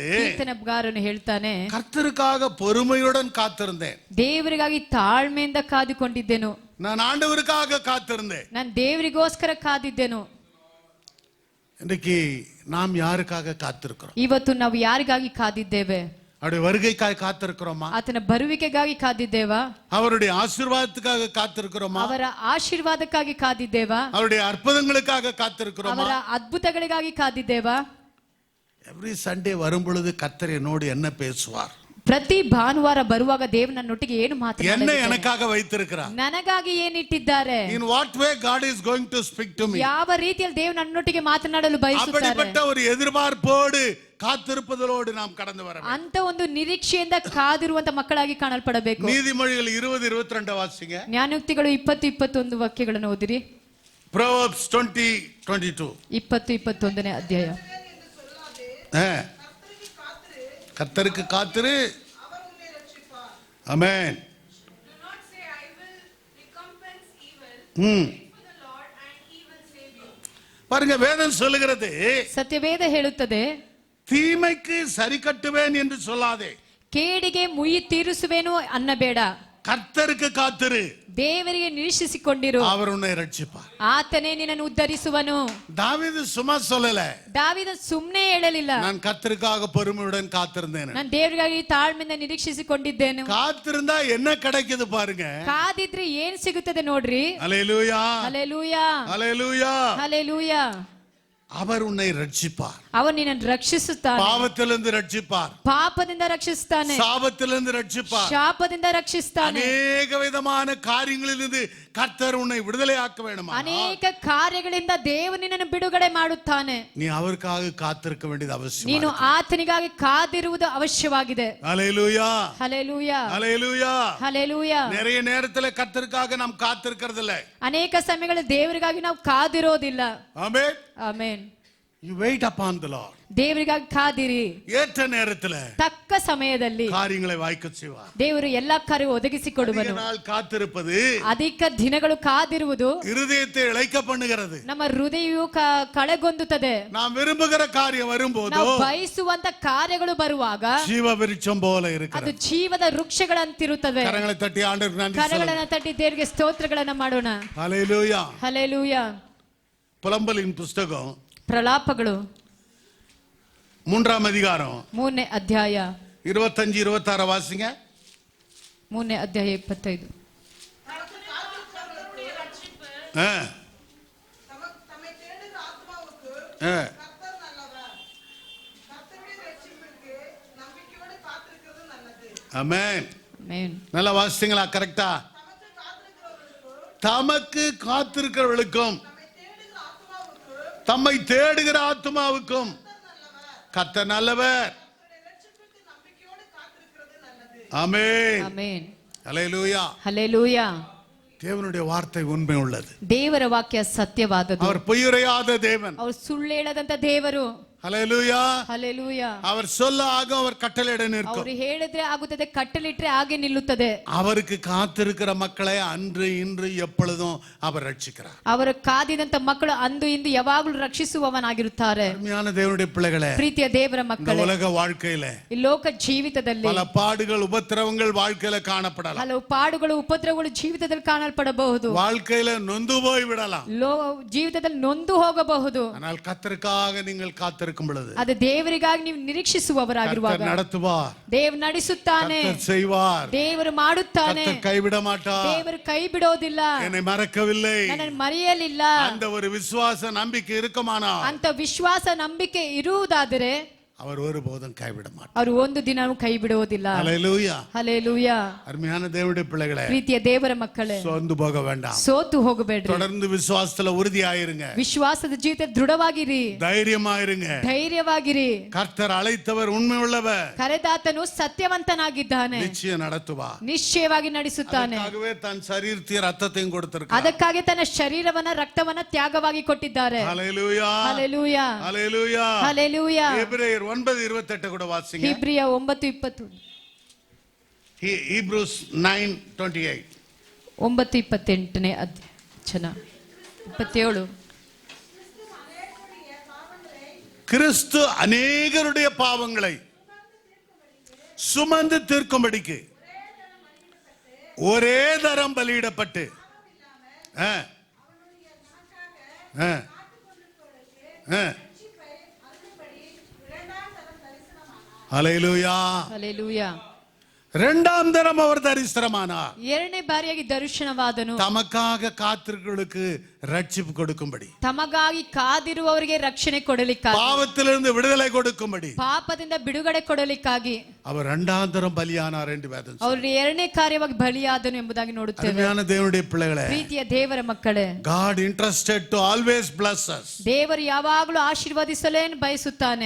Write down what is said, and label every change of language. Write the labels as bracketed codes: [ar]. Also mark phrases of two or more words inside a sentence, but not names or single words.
[kn] ಕೀರ್ತನಗಾರನು ಹೇಳ್ತಾನೆ, [ta] கர்த்தருக்காக பொறுமையுடன் காத்திருந்தேன், [kn] ದೇವರಿಗಾಗಿ ತಾಳ್ಮೆಯಿಂದ ಕಾದುಕೊಂಡಿದ್ದೆನು, [ta] நான் ஆண்டவருக்காக காத்திருந்தேன், [kn] ನಾನು ದೇವರಿಗೋಸ್ಕರ ಕಾದಿದ್ದೆನು. [ta] இன்னைக்கு நாம் யாருக்காக காத்திருக்கிறோம்? [kn] ಇವತ್ತು ನಾವು ಯಾರಿಗಾಗಿ ಕಾದಿದ್ದೇವೆ? [ta] அவருடைய வருகைக்காக காத்திருக்கிறோமா? [kn] ಆತನ ಬರುವಿಕೆಗಾಗಿ ಕಾದಿದ್ದೇವಾ? [ta] அவருடைய ஆசீர்வாதத்துக்காக காத்திருக்கிறோமா? [kn] ಅವರ ಆಶೀರ್ವಾದಕ್ಕಾಗಿ ಕಾದಿದ್ದೇವಾ? [ta] அவருடைய அற்புதங்களுக்காக காத்திருக்கிறோமா? [kn] ಅವರ ಅದ್ಭುತಗಳಿಗಾಗಿ ಕಾದಿದ್ದೇವಾ? [en] every Sunday [ta] வரும் பொழுது கர்த்தர் என்னோடு என்ன பேசுவார்? [kn] ಪ್ರತಿ ಭಾನುವಾರ ಬರುವಾಗ ದೇವರು ನನ್ನೊಟ್ಟಿಗೆ ಏನು ಮಾತನಾಡುತ್ತಾರೆ? [ta] என்ன எனக்காக வைத்திருக்கிறார்? [kn] ನನಗಾಗಿ ಏನಿಟ್ಟಿದ್ದಾರೆ? [en] In what way God is going to speak to me? [kn] ಯಾವ ರೀತಿಯಲ್ಲಿ ದೇವರು ನನ್ನೊಟ್ಟಿಗೆ ಮಾತನಾಡಲು ಬಯಸುತ್ತಾರೆ? [ta] அப்படிப்பட்ட ஒரு எதிர்பார்ப்போடு காத்திருப்பதோடு நாம் கடந்து வர வேண்டும். [kn] ಅಂತ ಒಂದು ನಿರೀಕ್ಷೆಯಿಂದ ಕಾದಿರುವಂತ ಮಕ್ಕಳಾಗಿ ಕಾಣಲ್ಪಡಬೇಕು. [ta] நீதிமொழிகள் 20:22 வாசிங்க. [kn] ಜ್ಞಾನೋಕ್ತಿಗಳು 20:21 ವಾಕ್ಯಗಳನ್ನು ಓದಿರಿ. [en] Proverbs 20:22. [kn] 20:21ನೇ ಅಧ್ಯಾಯ. [ta] கர்த்தருக்கு காத்திரு, ஆமென். பாருங்க, வேதம் சொல்லுகிறது, [kn] ಸತ್ಯವೇದ ಹೇಳುತ್ತದೆ, [ta] தீமைக்கு சரி கட்டுவேன் என்று சொல்லாதே, [kn] ಕೇಡಿಗೆ ಮುಯಿ ತೀರಿಸುವೆನು ಅನ್ನಬೇಡ. [ta] கர்த்தருக்கு காத்திரு, [kn] ದೇವರಿಗೆ ನಿರೀಕ್ಷಿಸಿಕೊಂಡಿರು, [ta] அவர் உன்னை ரட்சிப்பார். [kn] ಆತನೇ ನಿನ್ನನ್ನು ಉದ್ಧರಿಸುವನು. [ta] தாவீது சும்மா சொல்லல, [kn] ದಾವೀದ ಸುಮ್ಮನೆ ಹೇಳಲಿಲ್ಲ, [ta] நான் கர்த்தருக்காக பொறுமையுடன் காத்திருந்தேன். [kn] ನಾನು ದೇವರಿಗಾಗಿ ತಾಳ್ಮೆಯಿಂದ ನಿರೀಕ್ಷಿಸಿಕೊಂಡಿದ್ದೇನೆ. [ta] காத்திருந்தா என்ன கிடைக்குது பாருங்க. [kn] ಕಾದಿದ್ರೆ ಏನ್ ಸಿಗುತ್ತದೆ ನೋಡ್ರಿ. [ta] அல்லேலூயா, [kn] ಹಲ್ಲೆಲೂಯಾ, [ta] அல்லேலூயா. [kn] ಹಲ್ಲೆಲೂಯಾ. [ta] அவர் உன்னை ரட்சிப்பார், [kn] ಅವನು ನಿನ್ನನ್ನು ರಕ್ಷಿಸುತ್ತಾನೆ, [ta] பாவத்திலிருந்து ரட்சிப்பார், [kn] ಪಾಪದಿಂದ ರಕ್ಷಿಸುತ್ತಾನೆ, [ta] சாபத்திலிருந்து ரட்சிப்பார், [kn] ಶಾಪದಿಂದ ರಕ್ಷಿಸುತ್ತಾನೆ. [ta] அநேக விதமான காரியங்களிலிருந்து கர்த்தர் உன்னை விடுதலையாக்க வேண்டுமா? [kn] ಅನೇಕ ಕಾರ್ಯಗಳಿಂದ ದೇವರು ನಿನ್ನನ್ನು ಬಿಡುಗಡೆ ಮಾಡುತ್ತಾನೆ. [ta] நீ அவருக்காக காத்திருக்க வேண்டியது அவசியம். [kn] ನೀನು ಆತನಿಗಾಗಿ ಕಾದಿರುವುದು ಅವಶ್ಯವಾಗಿದೆ. [ta] அல்லேலூயா, [kn] ಹಲ್ಲೆಲೂಯಾ, [ta] அல்லேலூயா. [kn] ಹಲ್ಲೆಲೂಯಾ. [ta] நிறைய நேரத்துல கர்த்தருக்காக நாம் காத்திருக்கிறது இல்ல. [kn] ಅನೇಕ ಸಮಯಗಳು ದೇವರಿಗಾಗಿ ನಾವು ಕಾದಿರೋದಿಲ್ಲ. [ta] ஆமென். [kn] ಆಮೆನ್. [en] You wait upon the Lord. [kn] ದೇವರಿಗಾಗಿ ಕಾದಿರಿ. [ta] ஏற்ற நேரத்துல [kn] ತಕ್ಕ ಸಮಯದಲ್ಲಿ [ta] காரியங்களை வாய்க்க செய்வார். [kn] ದೇವರು ಎಲ್ಲಾ ಕಾರ್ಯ ಒದಗಿಸಿಕೊಡುವನು. [ta] அதிக நாள் காத்திருப்பது [kn] ಅಧಿಕ ದಿನಗಳು ಕಾದಿರುವುದು [ta] இருதயத்தை இளைக்க பண்ணுகிறது. [kn] ನಮ್ಮ ಹೃದಯವು ಕಳೆಗೊಂದುತ್ತದೆ. [ta] நாம் விரும்புகிற காரியம் வரும்போது [kn] ನಾವು ಬಯಸುವಂತ ಕಾರ್ಯಗಳು ಬರುವಾಗ [ta] ஜீவ விருட்சம் போல [kn] ಅದು [ta] இருக்கிறது. [kn] ಜೀವದ ವೃಕ್ಷಗಳಂತಿರುತ್ತವೆ. [ta] கரங்களை தட்டி ஆண்டவருக்கு நன்றி சொல்லுங்க. [kn] ಕರಗಳನ್ನ ತಟ್ಟಿ ದೇವರಿಗೆ ಸ್ತೋತ್ರಗಳನ್ನ ಮಾಡೋಣ. [ta] ஹல்லேலூயா. [kn] ಹಲ್ಲೆಲೂಯಾ. [ta] புலம்பலின் புஸ்தகம் [kn] ಪ್ರಲಾಪಗಳು [ta] 3ஆம் அதிகாரம் [kn] 3ನೇ ಅಧ್ಯಾಯ [ta] 25-26 வாசிங்க. [kn] 3ನೇ ಅಧ್ಯಾಯ 25. [ta] ஆமென். [kn] ಆಮೆನ್. [ta] நல்லா வாசிங்களா? கரெக்டா? தமக்கு காத்திருக்கிறவர்களுக்கும் தம்மை தேடுகிற ஆத்துமாவுக்கும் கர்த்தர் நல்லவர். ஆமென். [kn] ಆಮೆನ್. [ta] ஹல்லேலூயா. [kn] ಹಲ್ಲೆಲೂಯಾ. [ta] தேவனுடைய வார்த்தை உண்மை உள்ளது. [kn] ದೇವರ ವಾಕ್ಯ ಸತ್ಯವಾದದ್ದು. [ta] அவர் பொய்யுரையாத தேவன். [kn] ಅವರು ಸುಳ್ಳು ಹೇಳದಂತ ದೇವರು. [ta] ஹல்லேலூயா. [kn] ಹಲ್ಲೆಲೂಯಾ. [ta] அவர் சொல்ல ஆக அவர் கட்டளையிட நிற்கும். [kn] ಅವರು ಹೇಳಿದ್ರೆ ಆಗುತ್ತದೆ, ಕಟ್ಟಲಿಟ್ರೆ ಹಾಗೆ ನಿಲ್ಲುತ್ತದೆ. [ta] அவருக்கு காத்திருக்கிற மக்களை அன்று இன்று எப்பொழுதும் அவர் ரட்சிக்கிறார். [kn] ಅವರು ಕಾದಿದಂತ ಮಕ್ಕಳು ಅಂದು ಇಂದು ಯಾವಾಗಲೂ ರಕ್ಷಿಸುವವನಾಗಿರುತ್ತಾರೆ. [ta] அருமையான தேவனுடைய பிள்ளைகளே, [kn] ಪ್ರೀತಿಯ ದೇವರ [ta] இந்த [kn] ಮಕ್ಕಳೇ, [ta] உலக வாழ்க்கையில [kn] ಈ ಲೋಕ ಜೀವಿತದಲ್ಲಿ [ta] பல பாடுகள் உபத்திரவங்கள் வாழ்க்கையில காணப்படலாம். [kn] ಹಲವು ಪಾಡುಗಳು ಉಪದ್ರವಗಳು ಜೀವಿತದಲ್ಲಿ ಕಾಣಲ್ಪಡಬಹುದು. [ta] வாழ்க்கையில நொந்து போய் விடலாம். [kn] ಜೀವಿತದಲ್ಲಿ ನೊಂದು ಹೋಗಬಹುದು. [ta] ஆனால் கர்த்தருக்காக நீங்கள் காத்திருக்கும் பொழுது [kn] ಅದು ದೇವರಿಗಾಗಿ ನೀವು ನಿರೀಕ್ಷಿಸುವವರಾಗಿರುವಾಗ [ta] கர்த்தர் நடத்துவார், [kn] ದೇವರು ನಡೆಸುತ್ತಾನೆ, [ta] கர்த்தர் செய்வார், [kn] ದೇವರು ಮಾಡುತ್ತಾನೆ, [ta] கர்த்தர் கைவிட மாட்டார். [kn] ದೇವರು ಕೈ ಬಿಡೋದಿಲ್ಲ, [ta] என்னை மறக்கவில்லை. [kn] ನನ್ನನ್ನು ಮರೆಯಲಿಲ್ಲ. [ta] அந்த ஒரு விசுவாச நம்பிக்கை இருக்குமானா [kn] ಅಂತ ವಿಶ್ವಾಸ ನಂಬಿಕೆ ಇರುವುದಾದರೆ [ta] அவர் ஒருபோதும் கைவிட மாட்டார். [kn] ಅವರು ಒಂದು ದಿನವೂ ಕೈ ಬಿಡುವುದಿಲ್ಲ. [ta] ஹல்லேலூயா. [kn] ಹಲ್ಲೆಲೂಯಾ. [ta] அருமையான தேவனுடைய பிள்ளைகளே, [kn] ಪ್ರೀತಿಯ ದೇವರ ಮಕ್ಕಳೇ, [ta] சோர்ந்து போக வேண்டாம். [kn] ಸೋತು ಹೋಗಬೇಡ್ರಿ. [ta] தொடர்ந்து விசுவாசத்துல உறுதியாயிருங்க, [kn] ವಿಶ್ವಾಸದ ಜೀವಿತ ದೃಢವಾಗಿರಿ, [ta] தைரியமாயிருங்க. [kn] ಧೈರ್ಯವಾಗಿರಿ. [ta] கர்த்தர் அழைத்தவர் உண்மை உள்ளவர், [kn] ಕರೆದಾತನು ಸತ್ಯವಂತನಾಗಿದ್ದಾನೆ, [ta] நிச்சயம் நடத்துவார். [kn] ನಿಶ್ಚಯವಾಗಿ ನಡೆಸುತ್ತಾನೆ. [ta] அதுக்காகவே தன் சரீரத்தையும் ரத்தத்தையும் கொடுத்திருக்கிறார். [kn] ಅದಕ್ಕಾಗಿ ತನ್ನ ಶರೀರವನ್ನ ರಕ್ತವನ್ನ ತ್ಯಾಗವಾಗಿ ಕೊಟ್ಟಿದ್ದಾರೆ. [ta] ஹல்லேலூயா. [kn] ಹಲ್ಲೆಲೂಯಾ. [ta] ஹல்லேலூயா. [kn] ಹಲ್ಲೆಲೂಯಾ. [ta] எபிரேயர் 9:28 கூட வாசிங்க. [kn] ಇಬ್ರಿಯ 9:20. [en] Hebrews 9:28. [kn] 9:28ನೇ ವಚನ 27. [ta] கிறிஸ்து அநேகருடைய பாவங்களை சுமந்து தீர்க்கும்படிக்கு ஒரே தரம் பலியிடப்பட்டு ஹல்லேலூயா. [kn] ಹಲ್ಲೆಲೂಯಾ. [ta] இரண்டாம் தரம் அவர் தரிசனமானார். [kn] ಎರಡನೇ ಬಾರಿಯಾಗಿ ದರ್ಶನವಾದನು, [ta] தமக்காக காத்திருக்கிறவர்களுக்கு ரட்சிப்பு கொடுக்கும்படி, [kn] ತಮಗಾಗಿ ಕಾದಿರುವವರಿಗೆ ರಕ್ಷಣೆ ಕೊಡಲಿಕ್ಕಾಗಿ, [ta] பாவத்திலிருந்து விடுதலை கொடுக்கும்படி [kn] ಪಾಪದಿಂದ ಬಿಡುಗಡೆ ಕೊಡಲಿಕ್ಕಾಗಿ [ta] அவர் இரண்டாம் தரம் பலியானார் என்று வேதம் சொல்லுகிறது. [kn] ಅವರು ಎರಡನೇ ಕಾರ್ಯವಾಗಿ ಬಲಿಯಾದನು ಎಂಬುದಾಗಿ ನೋಡುತ್ತೇವೆ. [ta] அருமையான தேவனுடைய பிள்ளைகளே, [kn] ಪ್ರೀತಿಯ ದೇವರ ಮಕ್ಕಳೇ, [en] God interested to always bless us. [kn] ದೇವರು ಯಾವಾಗಲೂ ಆಶೀರ್ವದಿಸಲೇ ಬಯಸುತ್ತಾನೆ.